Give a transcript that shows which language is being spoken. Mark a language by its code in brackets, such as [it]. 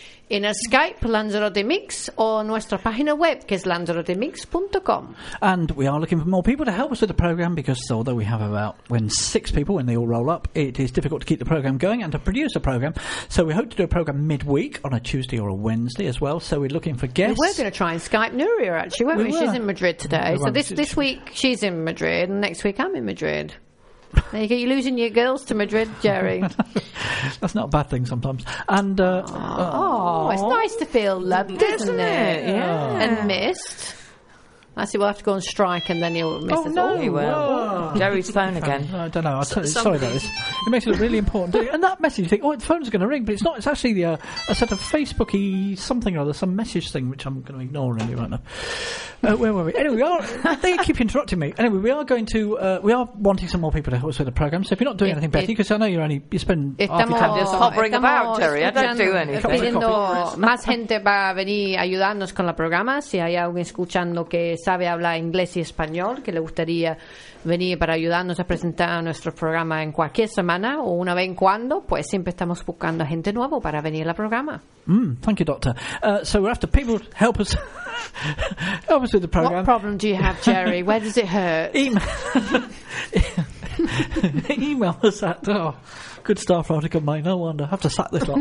[es] En el Skype, Lanzarote Mix, o nuestra página web, que es lanzarotemix.com. [en] And we are looking for more people to help us with the programme, because although we have about six people when they all roll up, it is difficult to keep the programme going and to produce a programme. So we hope to do a programme midweek on a Tuesday or a Wednesday as well. So we're looking for guests. We're going to try and Skype Nuria, actually, weren't we? She's in Madrid today. So this week she's in Madrid, and next week I'm in Madrid. There you go. You're losing your girls to Madrid, Jerry. That's not a bad thing sometimes. And It's nice to feel loved, isn't it? Yeah. And missed. I see. We'll have to go on strike, and then you'll miss it. Oh no, he will. Whoa. Jerry's phone again. I don't know. Sorry about this. It makes it look really important. And that message, you think, the phone's going to ring, but it's not. It's actually a set of Facebooky something or other, some message thing, which I'm going to ignore really right now. Where were we? Anyway, they keep interrupting me. Anyway, we are going to. We are wanting some more people to help us with the program. So if you're not doing anything, Betty, because I know you're only just hovering about, Jerry. I don't do anything. [es] Más gente va a venir ayudarnos con el programa. Si hay alguien escuchando que sabe hablar inglés y español, que le gustaría venir para ayudarnos a presentar nuestro programa en cualquier semana o una vez en cuando, pues siempre estamos buscando gente nueva para venir al programa. [en] Thank you, doctor. So we're after people to help us help us with the program. What problem do you have, Jerry? Where does it hurt? Email us at good staff article, mate. No wonder. I have to sack this lot.